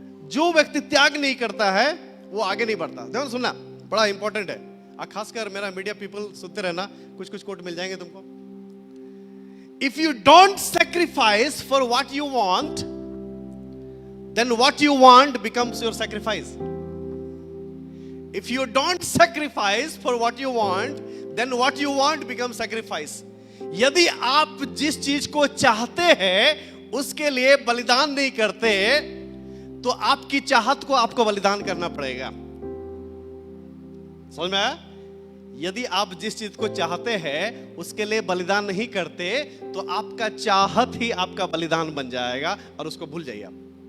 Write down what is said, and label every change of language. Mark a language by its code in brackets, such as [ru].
[hi] जो व्यक्ति त्याग नहीं करता है वो आगे नहीं बढ़ता। ध्यान सुनना, बड़ा इंपॉर्टेंट है। खासकर मेरा मीडिया पीपल सुनते रहना, कुछ कुछ कोट मिल जाएंगे तुमको। [en] If you don't sacrifice for what you want, then what you want becomes your sacrifice. If you don't sacrifice for what you want, then what you want becomes sacrifice. [hi] यदि आप जिस चीज को चाहते हैं उसके लिए बलिदान नहीं करते तो आपकी चाहत को आपको बलिदान करना पड़ेगा। समझ में आया? यदि आप जिस चीज को चाहते हैं उसके लिए बलिदान नहीं करते तो आपका चाहत ही आपका बलिदान बन जाएगा और उसको भूल जाइए आप।